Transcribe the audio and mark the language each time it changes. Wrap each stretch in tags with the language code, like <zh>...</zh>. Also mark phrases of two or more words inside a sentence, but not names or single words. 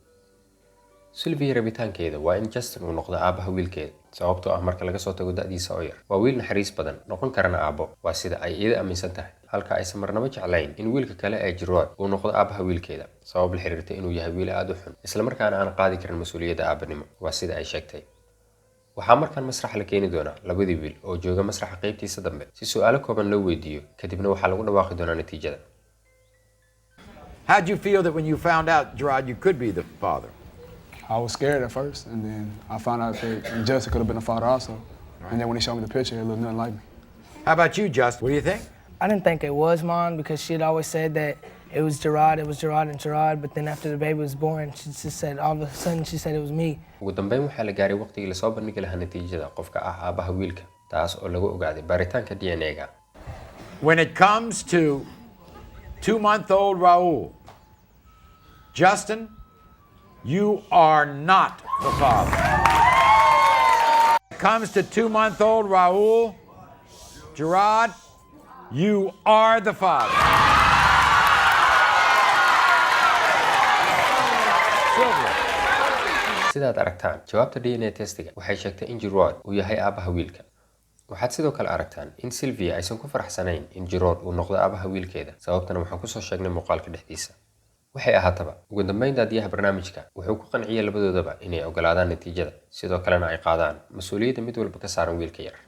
<so>Sylvia rabitaankeeda waa in Justin uu noqdo aabaha wiilkeeda, sababtoo ah marka laga soo tago da'diisa oo yar, waa wiil naxariis badan, noqon karana aabo, waa sida ay iyada aaminsan tahay, halka aysan marnaba jeclayn in wiilka kale ee Gerard uu noqdo aabaha wiilkeeda, sabab la xiriirta inuu yahay wiil aad u xun, isla markaana aan qaadi karin mas'uuliyadda aabanimo, waa sida ay sheegtay. waxaa markaan masrax la keeni doonaa labadii wiil oo jooga masraxa qaybtiisa dambe si su'aalo kooban loo weydiiyo, kadibna waxaa lagu dhawaaqi doonaa natiijada.</so> <en>How did you feel that when you found out, Gerard, you could be the father? I was scared at first, and then I found out that Justin could have been a father also. And then when he showed me the picture, it looked nothing like me. How about you, Justin? What do you think? I didn't think it was mine because she had always said that it was Gerard and Gerard, but then after the baby was born, she just said, all of a sudden she said it was me.</en> <so>ugu dambeyn waxaa la gaaray waqtigii la soo bandhigi lahaa natiijada qofka ah aabaha wiilka, taas oo lagu ogaaday baaritaanka DNA-ga.</so> <en>When it comes to 2-month-old Raoul, Justin, you are not the father. When it comes to 2-month-old Raoul, Gerard, you are the father. Sylvia.</en> <so>sidaad aragtaan, jawaabta DNA testiga waxay sheegtay in Gerard uu yahay aabaha wiilka. waxaad sidoo kale aragtaan in Sylvia aysan ku faraxsanayn in Gerard uu noqdo aabaha wiilkeeda, sababtana waxaan ku soo sheegnay muuqaalka dhexdiisa. waxay ahaataba, ugu dambeyn daadiyaha barnaamijka wuxuu ku qanciyay labadoodaba inay ogolaadaan natiijada, sidoo kalena ay qaadaan mas'uuliyadda mid walba ka saaran wiilka yar.</so>